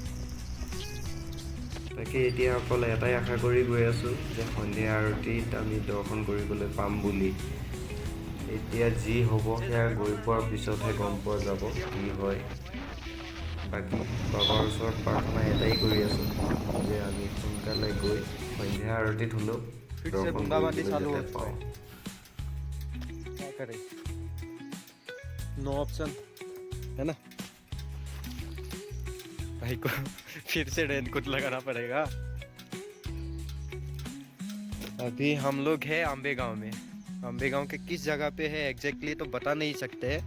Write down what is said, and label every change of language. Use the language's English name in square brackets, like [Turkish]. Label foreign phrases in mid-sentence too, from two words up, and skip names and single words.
[Assamese] তাকে এতিয়া অকল এটাই আশা কৰি গৈ আছোঁ যে সন্ধিয়া আৰতিত আমি দৰ্শন কৰিবলৈ পাম বুলি। এতিয়া যি হ'ব সেয়া গৈ পোৱাৰ পিছতহে গম পোৱা যাব কি হয়। বাকী বাবাৰ ওচৰত প্ৰাৰ্থনা এটাই কৰি আছোঁ যে আমি সোনকালে গৈ সন্ধিয়া আৰতিত হ'লেও দৰ্শন কৰিবলৈ যাতে পাওঁ। [Hindi] नो ऑप्शन है ना भाई को फिर से रेनकोट लगाना पड़ेगा। अभी हम लोग हैं अम्बे गांव में। अम्बे गांव के किस जगह पे है एग्जैक्टली तो बता नहीं सकते।